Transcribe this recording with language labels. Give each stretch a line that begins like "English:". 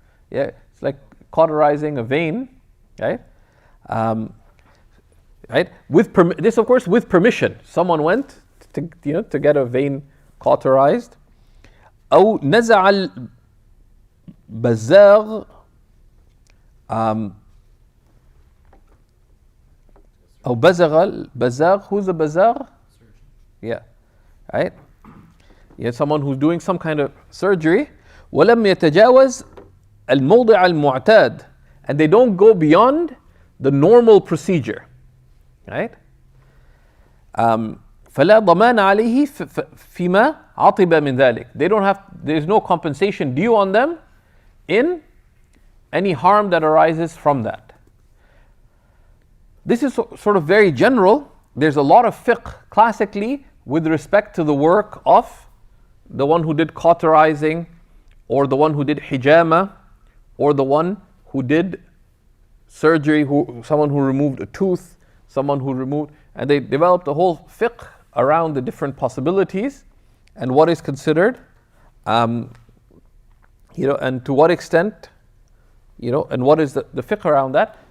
English: Yeah, it's like cauterizing a vein, right? Right? This, of course, with permission. Someone went to get a vein cauterized.
Arabic: أو نزع البزاغ أو بزغ البزاغ.
English: Who's a bazagh? Yeah, right? Yeah, someone who's doing some kind of surgery.
Arabic: ولم يتجاوز الموضع المعتاد,
English: and they don't go beyond the normal procedure, right?
Arabic: فلا ضمان عليه فيما عطب من ذلك.
English: There's no compensation due on them in any harm that arises from that. This is sort of very general. There's a lot of fiqh classically with respect to the work of the one who did cauterizing, or the one who did hijama, or the one who did surgery, someone who removed a tooth, and they developed a whole fiqh around the different possibilities and what is considered, and to what extent, and what is the fiqh around that.